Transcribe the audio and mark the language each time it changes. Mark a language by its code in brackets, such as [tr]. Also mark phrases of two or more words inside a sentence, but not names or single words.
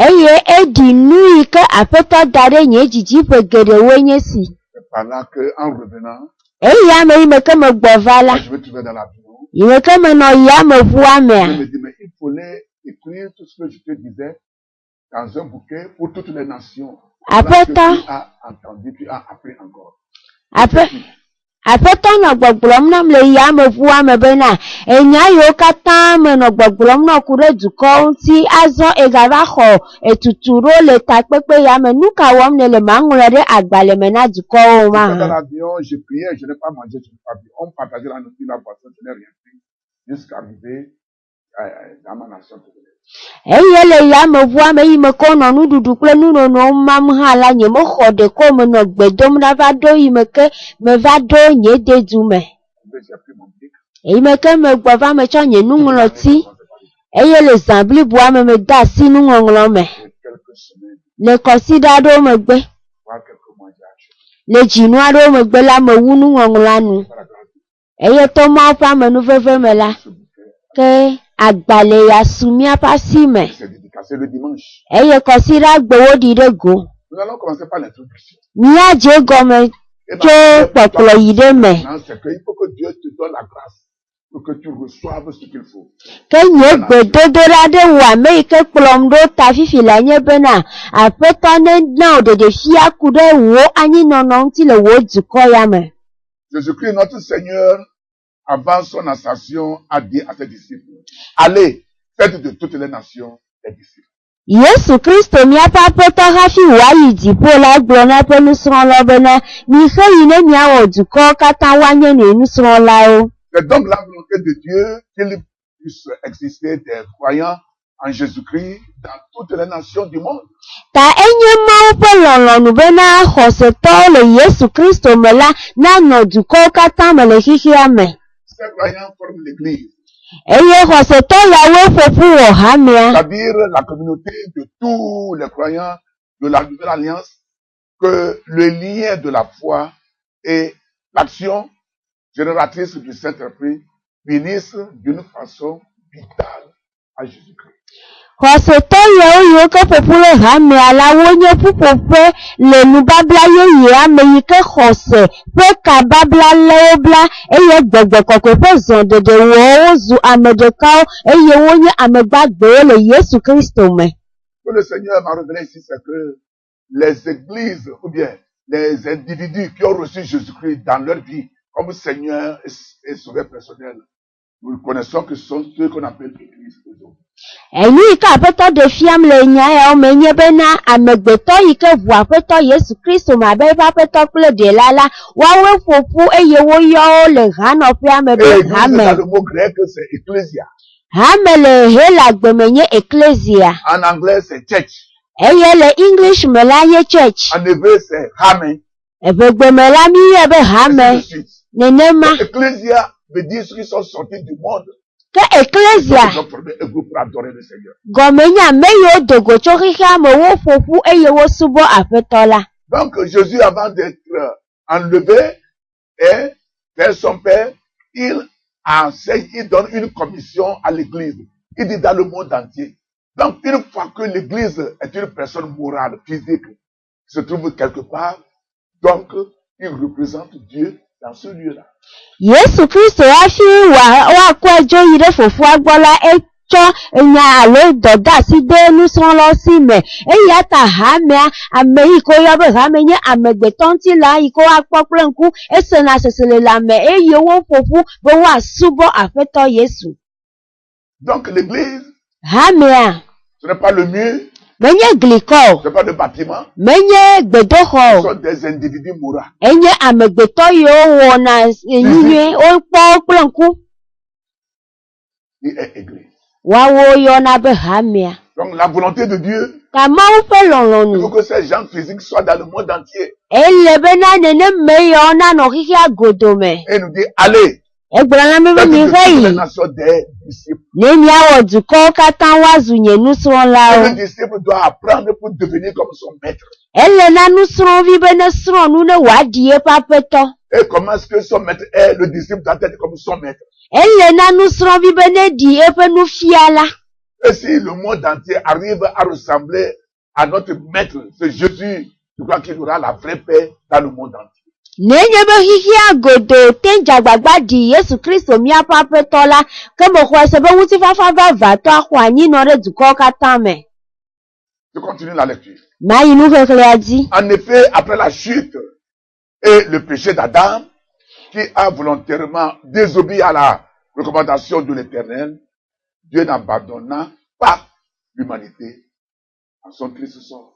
[fr] C'est par là qu'en revenant, je me trouvais dans l'avion. Je me dis, mais il fallait écrire tout ce que je te disais dans un bouquet pour toutes les nations. Tu as entendu, tu as appris encore. [ee] Aƒetɔ nɔ gbɔgblɔm nam le yameʋua me bena enya yiwo katã menɔ gbɔgblɔm nɔ ku ɖe dukɔwo ŋuti azɔ egava xɔ etutu ɖo le takpekpe ya me. Nu ka wɔm ne le maŋlɔe ɖe agbalẽ me na dukɔwo [fr] Dans [ee] mahã? [fr] l'avion, je priais, je n'ai pas mangé, je n'ai pas bu. On partageait la nourriture, la boisson, je n'ai rien pris jusqu'à arriver dans ma nation. [ee] Eye le yameʋua me yi me ko nɔ nuɖuɖu kple nunonowo mam hã la nyemexɔ ɖeko menɔ gbe dom ɖa va ɖo yi me ke meva ɖo nye dedu me. [fr] J'ai pris mon bic. [ee] Eyi me ke megbɔ va metsɔ nye nuŋlɔti eye le zã bliboa me mede asi nuŋɔŋlɔ me. [fr] Quelques semaines, [ee] Le kɔsiɖa aɖewo megbe, [fr] voire quelques mois, j'ai acheté. [ee] le dzinu aɖewo megbe la mewu nuŋɔŋlɔa nu. [fr] Par la grâce de [ee] Eye to Mawu ƒe amenuveve me la, [fr] ce bouquet, [ee] ke agbalẽ ya su míaƒe asi me. [fr] c'est dédicacé le dimanche. [ee] Eye kɔsiɖa gbewo ɖi ɖe go. [fr] Nous allons commencer par l'introduction. [ee] Míadze gɔme [fr] Et [ee] tso kpɔkplɔ yi ɖe me. [fr] c'est qu'il faut que Dieu te donne la grâce pour que tu reçoives ce qu'il faut. [ee] Ke nye gbedodoɖa ɖe wò ame yi ke kplɔm ɖo ta fifi la nye bena Aƒetɔ nena wò ɖeɖefia ku ɖe wò anyinɔnɔ ŋuti le wò dukɔ ya me. [fr] Jésus-Christ, notre Seigneur, avant son ascension, a dit à ses disciples, allez, faites de toutes les nations des disciples. [ee] Yesu Kristo míaƒe Aƒetɔ hafi wòayi dziƒo la gblɔ na eƒe nusrɔ̃lawo bena mixe yi ne miawɔ dukɔwo katã woanye nye nusrɔ̃lawo. [fr] C'est donc la volonté de Dieu qu'il puisse exister des croyants en Jésus-Christ dans toutes les nations du monde. [ee] Ta enye Mawu ƒe lɔlɔ̃nu bena xɔsetɔwo le Yesu Kristo me la nanɔ dukɔwo katã me le xixia me. [fr] Ces croyants forment l'Église, [ee] Eye xɔsetɔ yawoe ƒoƒu wɔ hamea. [fr] c'est-à-dire la communauté de tous les croyants de la Nouvelle Alliance, que le lien de la foi et l'action génératrice du Saint-Esprit unissent d'une façon vitale à Jésus-Christ. [ee] Xɔsetɔ yawo yiwo ke ƒoƒu le hamea la wonye ƒuƒoƒe le nubabla yeyea me yi ke xɔse ƒe kababla le wo bla eye gbɔgbɔ kɔkɔe ƒe zɔɖeɖe wɔwo wozu ame ɖekawo eye wonye ame gbagbewo le Yesu Kristo me. [fr] Ce que le Seigneur m'a révélé ici, c'est que les églises ou bien les individus qui ont reçu Jésus-Christ dans leur vie comme Seigneur et Sauveur personnel, nous connaissons que ce sont ceux qu'on appelle l'Église aujourd'hui. [ee] Enu yi ke Aƒetɔ ɖe fiam le nya yawo me nye bena amegbetɔ yi ke ʋu Aƒetɔ Yesu Kristo me abe eƒe Aƒetɔ kple Ɖela la, woawoe ƒoƒu eye woyɔ wo le hanɔƒea me [fr] Et [ee] ɖe [fr] Église, [ee] hame. [fr] dans le mot grec, c'est ecclesia. [ee] Hame le Hela me nye Ecclesia. [fr] En anglais, c'est church. [ee] Eye le English me la nye church. [fr] En hébreu, c'est hame. [ee] Evegbe me la mi yɔ be hame. [fr] Ainsi de suite. [ee] Nenema. [fr] Ecclesia veut dire ceux qui sont sortis du monde. [ee] Ke Ecclesia [fr] Ils ont formé un groupe pour adorer le Seigneur. [ee] gɔme nye ame yiwo do go tso xexea me wo ƒoƒu eye wo subɔ Aƒetɔ la. [fr] Donc, Jésus, avant d'être enlevé et vers son Père, il enseigne, il donne une commission à l'Église. Il dit dans le monde entier. Donc, une fois que l'Église est une personne morale, physique, qui se trouve quelque part, donc, il représente Dieu dans ce lieu-là. [ee] Yesu Kristo hafi woakɔ dzo yi ɖe fofoa gbɔ la etsɔ nya alo dɔdeasi de nusrɔ̃lawo si me eya ta hamea ame yi ke woyɔ be hame nye amegbetɔ ŋutila yi ke woakpɔ kple ŋku esena sesele le ame eye woƒoƒu be woasubɔ Aƒetɔ Yesu. [fr] Donc, l'Église, [ee] Hamea [fr] ce n'est pas le mur, [ee] menye glikɔ o, [fr] ce n'est pas le bâtiment, [ee] menye gbedoxɔ [fr] ce [ee] o, [fr] sont des individus moraux. [ee] enye amegbetɔ yiwo wɔna enyuie wokpɔ kple ŋku [fr] Il est Église. [ee] woawo yɔna be hamea. [fr] Donc, la volonté de Dieu, [ee] Ka Mawu ƒe [fr] il [ee] lɔlɔ̃nu [fr] faut que ces gens physiques soient dans le monde entier. [ee] ele bena neneme yawo nanɔ xixia godo me. [fr] Et il nous dit, allez, [ee] Egblɔ na mi be [fr] faites de [ee] mixe [fr] toutes les [ee] yi [fr] nations des disciples. [ee] ne miawɔ dukɔwo katã woazu nye [fr] Et [ee] nusrɔ̃lawo. [fr] le disciple doit apprendre pour devenir comme son maître. [ee] Ele na nusrɔ̃vi be ne srɔ̃ nu ne wòaɖi eƒe Aƒetɔ. [fr] Et comment est-ce que son maître est, le disciple doit être comme son maître. [ee] Ele na nusrɔ̃vi be ne ɖi eƒe nufiala. [fr] Et si le monde entier arrive à ressembler à notre maître, c'est Jésus, je crois qu'il aura la vraie paix dans le monde entier. [ee] Nenye be xixia godo te dzagbagba ɖi Yesu Kristo míaƒe Aƒetɔ la, ke mexɔ ese be ŋutifafa vavatɔ axɔ anyinɔ ɖe dukɔwo katã me. [fr] Je continue la lecture. [ee] Mayi nuxexlẽa dzi. [fr] En effet, après la chute et le péché d'Adam, qui a volontairement désobéi à la recommandation de l'Éternel, Dieu n'abandonna pas l'humanité en son triste sort.